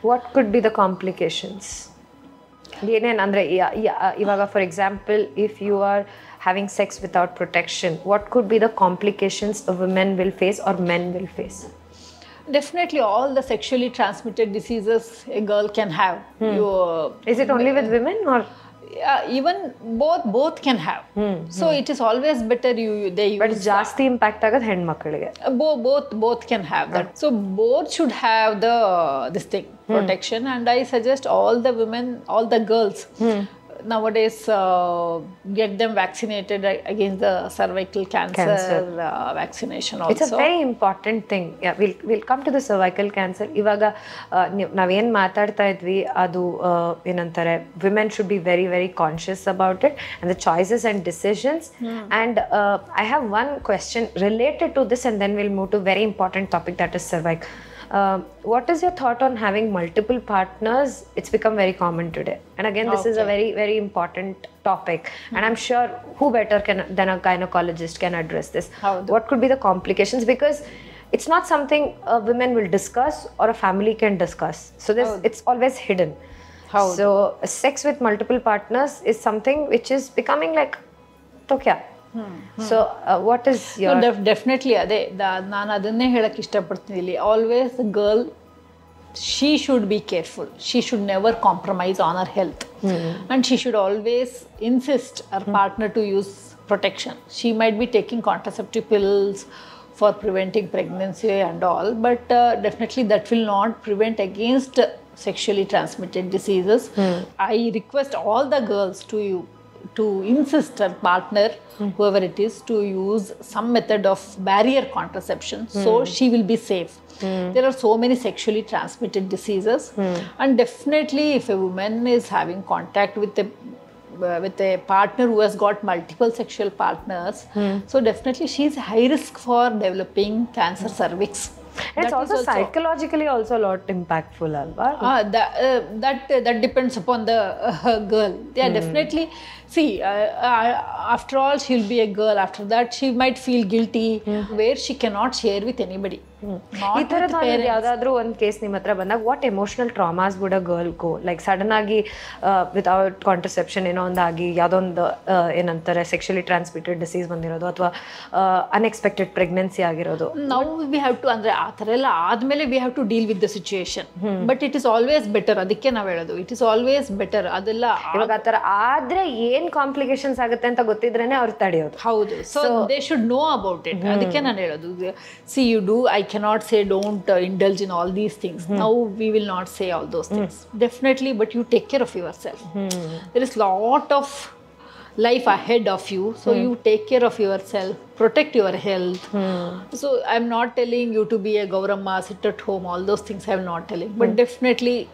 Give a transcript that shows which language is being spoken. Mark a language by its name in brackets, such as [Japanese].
[English] What could be the complications? [Kannada] ಏನೇನು ಅಂದರೆ ಇವಾಗ [English] For example if you are having sex without protection, what could be the complications a woman will face or men will face? Definitely all the sexually transmitted diseases a girl can have. Is it only with women or? Even both can have. So it is always better they use. [Kannada] But ಜಾಸ್ತಿ impact ಆಗೋದು ಹೆಣ್ಮಕ್ಳಿಗೆ. [English] Both can have that. So both should have this thing, protection. And I suggest all the women, all the girls nowadays get them vaccinated against the cervical cancer. Vaccination also. It's a very important thing. Yeah, we'll come to the cervical cancer. [Kannada] ಇವಾಗ ನಾವೇನು ಮಾತಾಡ್ತಾ ಇದ್ವಿ ಅದು ಏನಂತಾರೆ, [English] women should be very very conscious about it and the choices and decisions. And I have one question related to this, and then we'll move to very important topic, that is cervix. What is your thought on having multiple partners? It's become very common today, and again this is a very very important topic, and I'm sure who better than a gynecologist can address this. What could be the complications? Because it's not something women will discuss or a family can discuss, so it's always hidden. So sex with multiple partners is something which is becoming like tokya. So what is your [Kannada] definitely ಅದೇ ನಾನು ಅದನ್ನೇ ಹೇಳಕ್ಕೆ ಇಷ್ಟಪಡ್ತೀನಿ ಇಲ್ಲಿ. [English] Always girl, she should be careful. She should never compromise on her health. And she should always insist her partner to use protection. She might be taking contraceptive pills for preventing pregnancy and all, but definitely that will not prevent against sexually transmitted diseases. I request all the girls to insist her partner, whoever it is, to use some method of barrier contraception so she will be safe. There are so many sexually transmitted diseases, and definitely if a woman is having contact with a partner who has got multiple sexual partners, so definitely she is high risk for developing cancer cervix. And it's also psychologically also a lot impactful, alva. That depends upon the girl. Yeah, definitely. See, after all, she'll be a girl. After that, she might feel guilty, where she cannot share with anybody. [Kannada] ಈ ಥರದ ಯಾವುದಾದ್ರೂ ಒಂದು case ನಿಮ್ಮ ಹತ್ರ ಬಂದಾಗ [English] What emotional traumas would a girl go? [Kannada] Like sudden ಆಗಿ without contraception ಏನೋ ಒಂದಾಗಿ ಯಾವುದೊಂದು ಏನಂತಾರೆ ಸೆಕ್ಷುಲಿ ಟ್ರಾನ್ಸ್ಮಿಟೆಡ್ ಡಿಸೀಸ್ ಬಂದಿರೋದು ಅಥವಾ ಅನ್ಎಕ್ಸ್ಪೆಕ್ಟೆಡ್ ಪ್ರೆಗ್ನೆನ್ಸಿ ಆಗಿರೋದು. [English] ನಾವು we have to, [Kannada] ಅಂದರೆ ಆ ಥರ ಎಲ್ಲ ಆದಮೇಲೆ [English] We have to deal with the situation. But it is always better. [Kannada] ಅದಕ್ಕೆ ನಾವು ಹೇಳೋದು [English] It is always better. [Kannada] ಅದೆಲ್ಲ ಇವಾಗ ಆ ಥರ ಆದರೆ ಏನು ಕಾಂಪ್ಲಿಕೇಶನ್ಸ್ ಆಗುತ್ತೆ ಅಂತ ಗೊತ್ತಿದ್ರೇನೆ ಅವ್ರು ತಡೆಯೋದು. [English] ಹೌದು. So they should know about it. [Kannada] ಅದಕ್ಕೆ ನಾನು ಹೇಳೋದು, [English] See you do, I cannot say don't indulge in all these things. Now we will not say all those things. Definitely, but you take care of yourself. There is lot of life ahead of you, so you take care of yourself, protect your health. So I'm not telling you to be a Gauramma, sit at home, all those things I'm not telling, but definitely